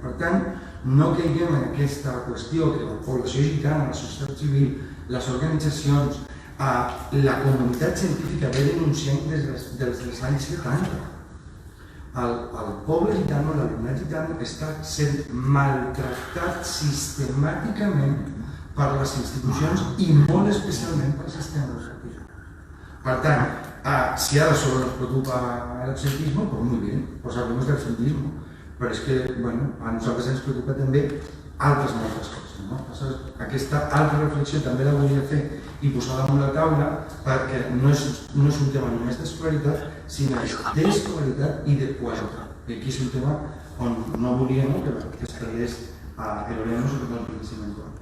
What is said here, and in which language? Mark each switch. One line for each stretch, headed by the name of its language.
Catalan: Per tant, no caiguem en aquesta qüestió que la població gitana, la societat civil, les organitzacions, la comunitat científica ve denunciant des dels anys 70. El poble gitano, l'alumnat gitano, està sent maltractat sistemàticament per les institucions i molt especialment pel sistema educatiu. Per tant, si ara
Spanish: solo nos preocupa el absentismo, pues muy bien, pues hablemos del absentismo.
Catalan: Però és que, bueno, a nosaltres ens preocupa també altres moltes coses, no? Aquesta altra reflexió també la volia fer i posar damunt la taula perquè no és un tema només d'escolaritat, sinó d'escolaritat i de qualitat. I aquí és un tema on no volíem que es perdés l'Oreno sobre el coneixement.